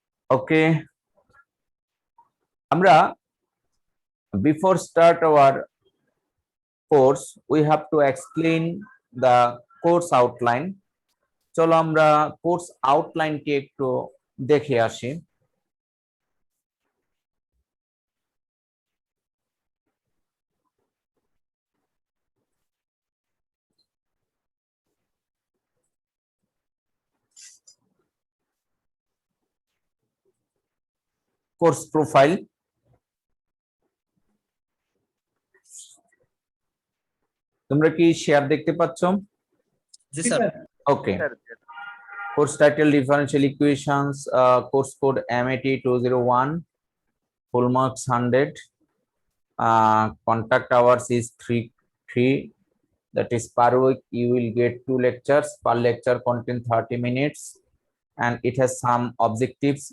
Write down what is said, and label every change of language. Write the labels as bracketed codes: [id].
[en] Okay. [bn] Amra, [en] before start our course, we have to explain the course outline. [bn] চলো আমরা course আউটলাইনটি একটু দেখে আসি। কোর্স প্রোফাইল তোমরা কি শেয়ার দেখতে পাচ্ছ? জি sir. [en] Okay. Course title differential equations, course code MAT 201, full marks 100, contact hours is 3, that is per week you will get 2 lectures, per lecture contain 30 minutes, and it has some objectives.